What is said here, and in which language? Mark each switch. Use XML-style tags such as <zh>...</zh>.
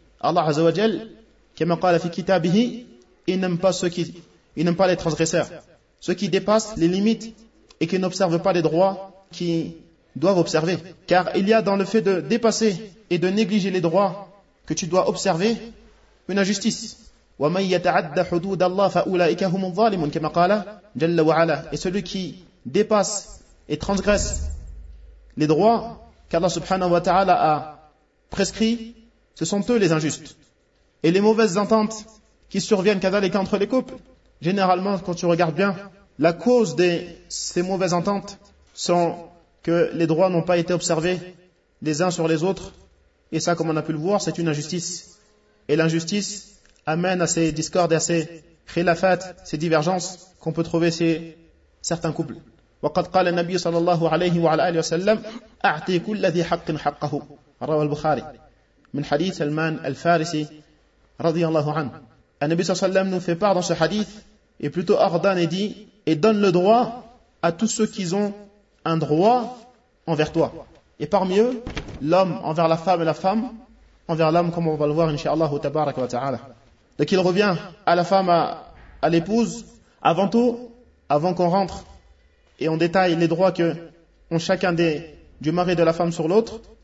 <fr>Allah Azza wa Jal, comme il dit dans son kitab, il n'aime pas les transgresseurs, ceux qui dépassent les limites et qui n'observent pas les droits qu'ils doivent observer. Car il y a dans le fait de dépasser et de négliger les droits que tu dois observer une injustice.</fr> <ar>وَمَن يَتَعَدَّ حُدُودَ اللَّهِ فَأُولَٰئِكَ هُمُ الظَّالِمُونَ,</ar> <fr>comme il dit</fr> <ar>جَلَّ وَعَلَى.</ar> <fr>Et celui qui dépasse et transgresse les droits qu'Allah subhanahu wa ta'ala a prescrits, ce sont eux les injustes. Et les mauvaises ententes qui surviennent kadhalika entre les couples, généralement, quand tu regardes bien, la cause de ces mauvaises ententes sont que les droits n'ont pas été observés les uns sur les autres. Et ça, comme on a pu le voir, c'est une injustice. Et l'injustice amène à ces discordes et à ces khilafat, ces divergences qu'on peut trouver chez certains couples.</fr> <ar>وَقَدْ قَالَ النَّبِيُّ صَلَى اللَّهُ عَلَيْهِ وَعَلَى آلِهِ وَسَلَّمْ أَعْتِي كُلَّ ذِي حَقٍ حَقَّهُ, رواه البخاري من حديث سلمان الفارسي رضي الله عنه. النبي صلى الله عليه وسلم</ar> <fr>nous fait part dans ce hadith et plutôt ordonne et dit et donne le droit à tous ceux qui ont un droit envers toi. Et parmi eux, l'homme envers la femme et la femme envers l'homme, comme on va le voir</fr> <ar>inshallah tabarak wa ta'ala.</ar> <fr>Donc il revient à la femme, à l'épouse, avant tout, avant qu'on rentre et on détaille les droits que ont chacun du mari et de la femme sur l'autre.</fr>